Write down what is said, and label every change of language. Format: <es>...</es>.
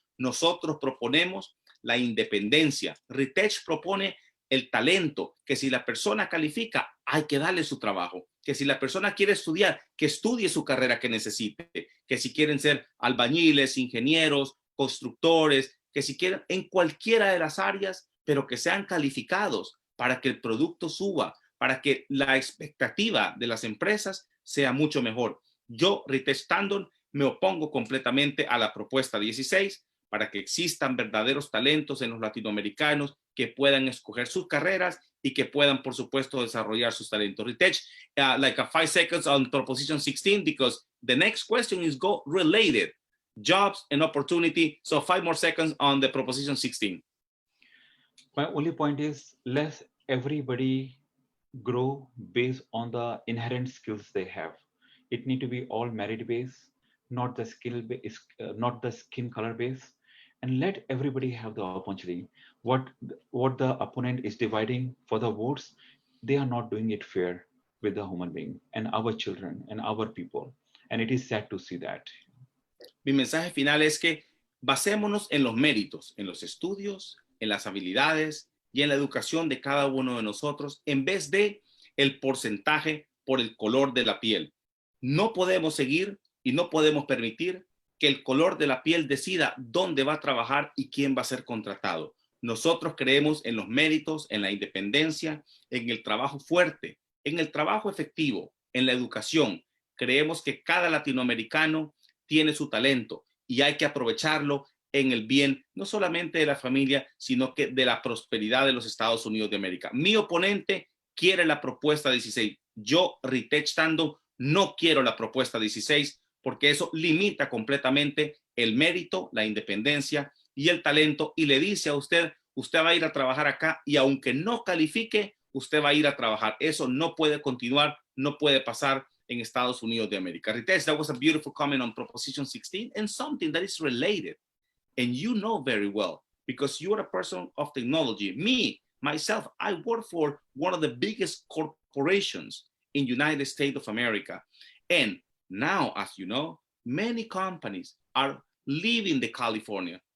<es>Nosotros proponemos la independencia. Ritesh propone el talento, que si la persona califica, hay que darle su trabajo, que si la persona quiere estudiar, que estudie su carrera que necesite, que si quieren ser albañiles, ingenieros, constructores, que si quieren en cualquiera de las áreas, pero que sean calificados para que el producto suba, para que la expectativa de las empresas sea mucho mejor. Yo, Ritesh Tandon, me opongo completamente a la propuesta 16 para que existan verdaderos talentos en los latinoamericanos que puedan escoger sus carreras y que puedan, por supuesto, desarrollar sus talentos.</es> <en>Ritesh, like a 5 seconds on proposition 16, because the next question is related. Jobs and opportunity. So 5 more seconds on the proposition 16. My only point is let everybody grow based on the inherent skills they have. It need to be all merit based, not the not the skin color based, and let everybody have the opportunity. What the opponent is dividing for the votes, they are not doing it fair with the human being and our children and our people, and it is sad to see that.</en> <es>Mi mensaje final es que basémonos en los méritos, en los estudios, en las habilidades y en la educación de cada uno de nosotros, en vez de el porcentaje por el color de la piel. No podemos seguir y no podemos permitir que el color de la piel decida dónde va a trabajar y quién va a ser contratado. Nosotros creemos en los méritos, en la independencia, en el trabajo fuerte, en el trabajo efectivo, en la educación. Creemos que cada latinoamericano tiene su talento y hay que aprovecharlo en el bien, no solamente de la familia, sino que de la prosperidad de los Estados Unidos de América. Mi oponente quiere la propuesta 16. Yo, Ritesh Tandon, no quiero la propuesta 16 porque eso limita completamente el mérito, la independencia y el talento y le dice a usted, usted va a ir a trabajar acá y aunque no califique, usted va a ir a trabajar. Eso no puede continuar, no puede pasar en Estados Unidos de América.</es> <en>Ritesh, that was a beautiful comment on Proposition 16 and something that is related. And you know very well, because you are a person of technology. Me, myself, I work for one of the biggest corporations in United States of America. And now, as you know, many companies are leaving the California.</en>